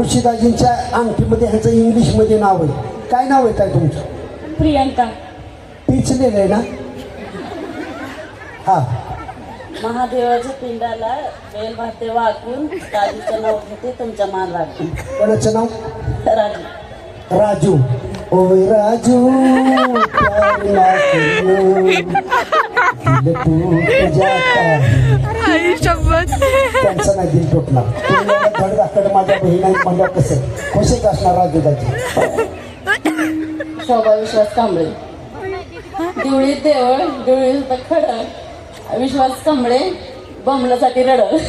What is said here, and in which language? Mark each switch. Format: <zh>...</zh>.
<mr>ऋषीदाजींच्या अंगठीमध्ये ह्याचं इंग्लिशमध्ये नाव आहे. काय नाव आहे काय तुमचं? प्रियंका. पिचलेलं आहे ना. हा. महादेवाच्या पिंडाला बेल भाते वाकून राजूचं नाव घेते, तुमचा मान राखून. कोणाचं नाव? राजू. राजू.</mr> <hi>ओय राजू प्यार ना करो, दिल टूट जाता है.</hi> <mr>त्यांचं नाही दिल तुटणार. धडधाकड माझ्या बहिणी म्हणलं कसं खुशीच असणार राजू दाजी. शोभा विश्वास कांबळे. दिवळीत देवळ, दिवळीत खडं. विश्वास कांबळे बमलासाठी रड.</mr>